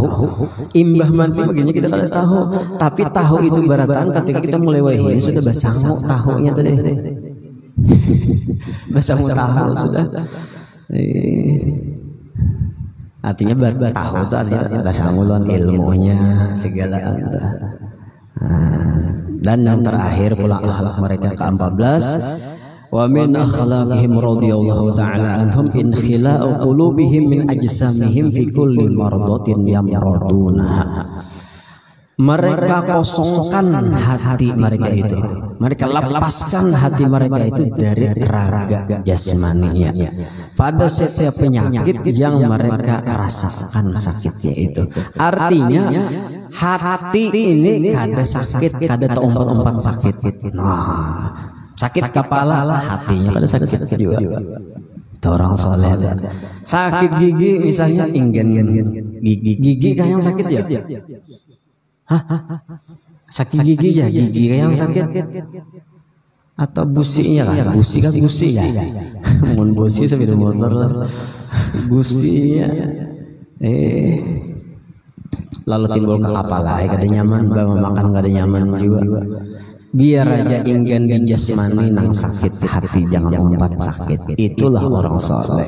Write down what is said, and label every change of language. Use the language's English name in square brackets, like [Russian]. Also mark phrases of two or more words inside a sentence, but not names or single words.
[Banjar] Imbah mati begini kita kada tahu. Tapi tahu itu baratan ketika kita mulai wahini sudah basangu tahunya tadi. Basangu tahu sudah. Artinya tahu itu artinya basangulan ilmunya segala. Dan yang terakhir pula akhlak mereka ke-14, [Arabic] ومن أخلاقهم رضي الله تعالى عنهم انخلاع قلوبهم من أجسامهم في كل مرضة يمرضونها. [Banjar] Mereka kosongkan hati mereka itu, mereka lepaskan hati mereka itu dari raga jasmaninya pada setiap penyakit yang mereka rasakan sakitnya itu. Artinya hati ini kada sakit, kada terompat-ompat sakit. Nah, sakit kepala hatinya kada sakit juga. Orang soleh sakit gigi misalnya, ingin gigi kan yang sakit ya. Sakit gigi ya, gigi yang sakit atau businya kan, busi kan busi ya. Mun busi sepeda motor businya lalu timbul ke kepala kada nyaman, bawa makan kada nyaman juga. Biar aja ingin di jasmani nang sakit hati jangan ompat sakit. Itulah orang soleh.